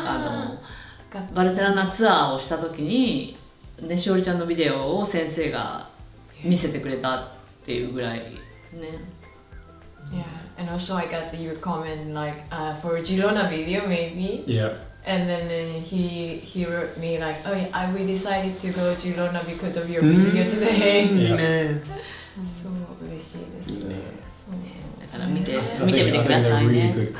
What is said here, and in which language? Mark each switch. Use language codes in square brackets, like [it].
[ja] なんかバルセロナツアーをした時にね、しおりちゃんのビデオを先生が見せてくれたっていうぐらいね。 [en] Yeah, and also I got your comment like for Girona video maybe. Yeah. And then he wrote me like, oh yeah, we decided to go to Girona because of your video today. [ja] いいね。そう嬉しいです。いいね。だから見てみてくださいね。